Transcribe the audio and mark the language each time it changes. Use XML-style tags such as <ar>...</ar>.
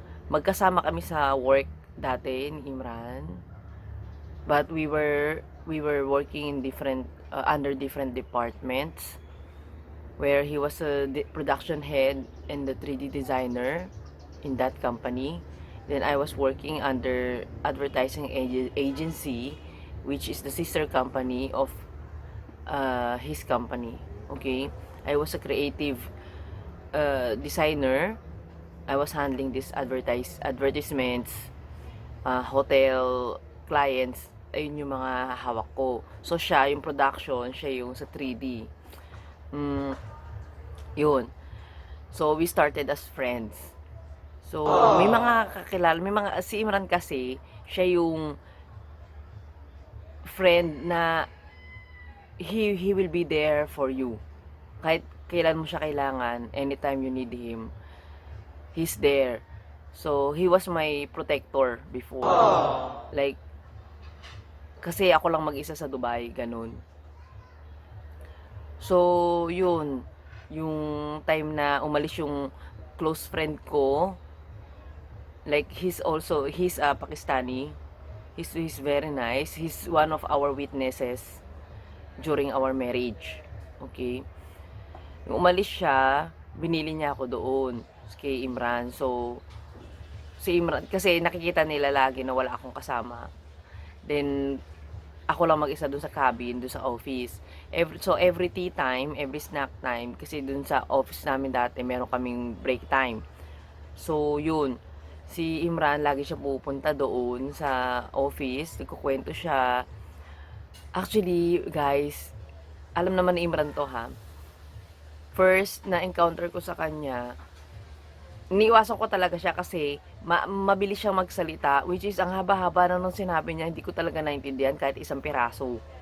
<tl>Magkasama kami sa work dati ni Imran.</tl> <en>But we were working in different under different departments, where he was a production head and the 3D designer in that company. Then I was working under advertising agency, which is the sister company of his company. Okay, I was a creative designer. I was handling this advertisements, hotel clients.</en> <tl>Ayun yung mga hawak ko. So siya yung production, siya yung sa 3D. Yun.</tl> <en>So we started as friends.</en> <tl>So may mga kakilala, may mga si Imran kasi siya yung friend na</tl> <en>he will be there for you.</en> <tl>Kahit kailan mo siya kailangan,</tl> <en>anytime you need him, he's there. So he was my protector before.</en> <tl>Like, kasi ako lang mag-isa sa Dubai, ganun. So, yun. Yung time na umalis yung close friend ko, like,</tl> <en>he's Pakistani. He's very nice. He's one of our witnesses during our marriage. Okay?</en> <tl>Yung umalis siya, binili niya ako doon kay Imran. So, si Imran, kasi nakikita nila lagi na wala akong kasama. Then, ako lang mag-isa dun sa cabin, dun sa office.</tl> <en>Every tea time, every snack time,</en> <tl>kasi dun sa office namin dati, meron kaming</tl> <en>break time. So, yun.</en> <tl>Si Imran, lagi siya pupunta doon sa office, nagkukwento siya. Actually, guys, alam naman ni Imran to ha. First na encounter ko sa kanya, iniiwasan ko talaga siya kasi mabilis siyang magsalita, which is ang haba-haba na nung sinabi niya, hindi ko talaga naintindihan kahit isang piraso.</tl>